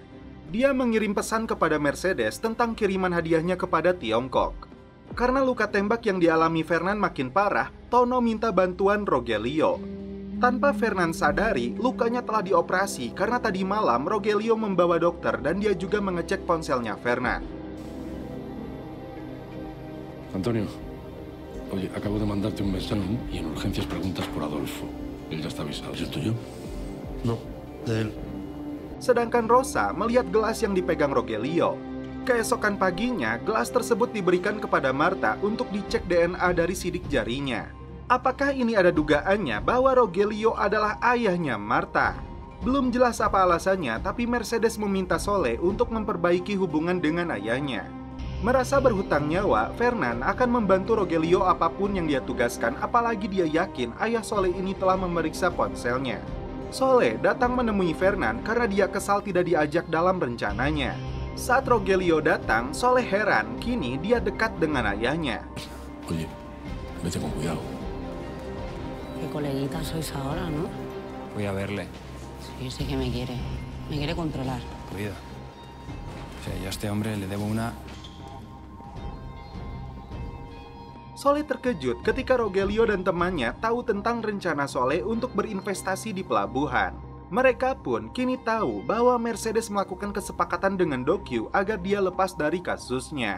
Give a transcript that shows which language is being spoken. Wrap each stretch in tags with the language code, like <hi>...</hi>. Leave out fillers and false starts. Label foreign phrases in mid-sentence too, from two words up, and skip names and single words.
<id>Dia mengirim pesan kepada Mercedes tentang kiriman hadiahnya kepada Tiongkok. Karena luka tembak yang dialami Fernan makin parah, Tono minta bantuan Rogelio. Tanpa Fernan sadari, lukanya telah dioperasi karena tadi malam Rogelio membawa dokter dan dia juga mengecek ponselnya Fernan.</id> <es>Antonio, oye, acabo de mandarte un mensaje y en urgencias preguntas por Adolfo. Él ya está avisado. ¿Es el tuyo? No, de él.</es> <id>Sedangkan Rosa melihat gelas yang dipegang Rogelio. Keesokan paginya, gelas tersebut diberikan kepada Marta untuk dicek DNA dari sidik jarinya. Apakah ini ada dugaannya bahwa Rogelio adalah ayahnya Marta? Belum jelas apa alasannya, tapi Mercedes meminta Soleh untuk memperbaiki hubungan dengan ayahnya. Merasa berhutang nyawa, Fernan akan membantu Rogelio apapun yang dia tugaskan, apalagi dia yakin ayah Soleh ini telah memeriksa ponselnya. Soleh datang menemui Fernan karena dia kesal tidak diajak dalam rencananya. Saat Rogelio datang, Soleh heran, kini dia dekat dengan ayahnya.</id> <es>Oye, vete con cuidado. Qué coleguitas sois ahora, ¿no? Voy a verle. Sí, sí que me quiere. Me quiere controlar. Cuida. O sea, yo a este hombre le debo una...</es> <id>Soleh terkejut ketika Rogelio dan temannya tahu tentang rencana Soleh untuk berinvestasi di pelabuhan. Mereka pun kini tahu bahwa Mercedes melakukan kesepakatan dengan Dokyu agar dia lepas dari kasusnya.</id>